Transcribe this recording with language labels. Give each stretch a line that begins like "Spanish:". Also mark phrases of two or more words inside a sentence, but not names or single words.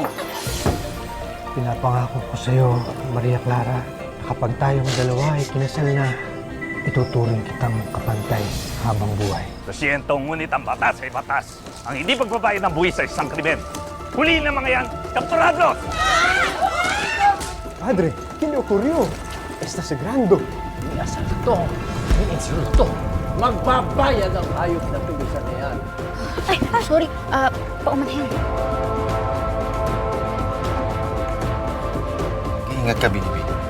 Filipino: Pinapangako ko sa'yo, Maria Clara, na kapag tayong dalawa ay kinasal na, ituturing kitang kapantay habang buhay. Presidente, ngunit ang batas ay batas. Ang hindi pagbabayad ng buwis ay isang krimen. Huli na mga yan, kapturado!
Spanish: Padre, ¿qué le ocurrió? Está sagrando.
Filipino: May asalto, may insulto. Magbabayad ang hayop na tulisan na yan. Ay, sorry. Paumanhin. Ingat ka, Binibini.